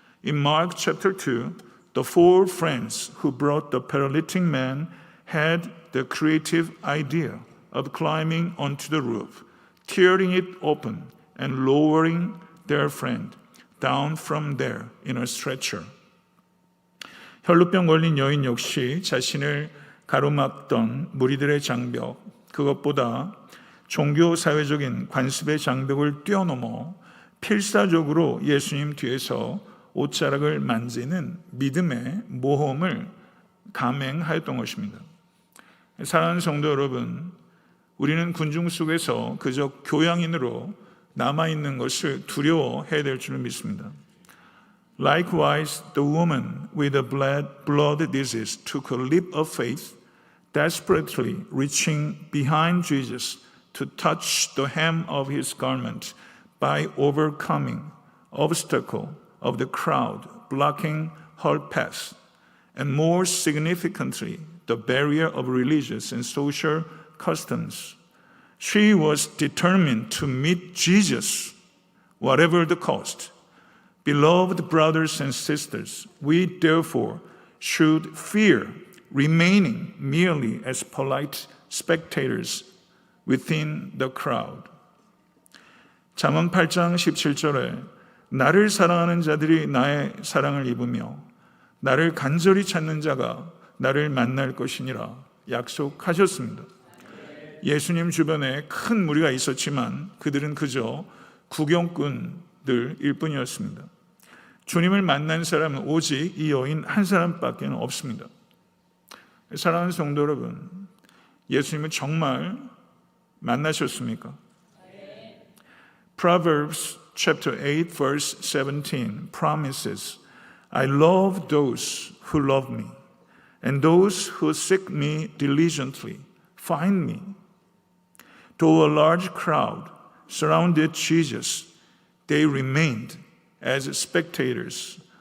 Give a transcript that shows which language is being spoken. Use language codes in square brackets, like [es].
[en] In Mark chapter 2, the 4 friends who brought the paralytic man had the creative idea of climbing onto the roof, tearing it open, and lowering their friend down from there in a stretcher. [ko] 혈루병 걸린 여인 역시 자신을 가로막던 무리들의 장벽, 그것보다 종교 사회적인 관습의 장벽을 뛰어넘어 필사적으로 예수님 뒤에서 옷자락을 만지는 믿음의 모험을 감행하였던 것입니다. 사랑하는 성도 여러분, 우리는 군중 속에서 그저 교양인으로 남아있는 것을 두려워해야 될 줄 믿습니다. [en] Likewise, the woman with a blood disease took a leap of faith, desperately reaching behind Jesus to touch the hem of his garment by overcoming obstacle of the crowd blocking her path, and more significantly, the barrier of religious and social customs. She was determined to meet Jesus, whatever the cost. Beloved brothers and sisters, we therefore should fear remaining merely as polite spectators within the crowd. [ko] 잠언 8장 17절에 나를 사랑하는 자들이 나의 사랑을 입으며 나를 간절히 찾는 자가 나를 만날 것이니라 약속하셨습니다. 예수님 주변에 큰 무리가 있었지만 그들은 그저 구경꾼들일 뿐이었습니다. 주님을 만난 사람은 오직 이 여인 한 사람밖에 없습니다. 사랑하는 성도 여러분, 예수님을 정말 만나셨습니까? [en] Proverbs chapter 8 verse 17 promises, I love those who love me, and those who seek me diligently find me. Though a large crowd surrounded Jesus, they remained as spectators.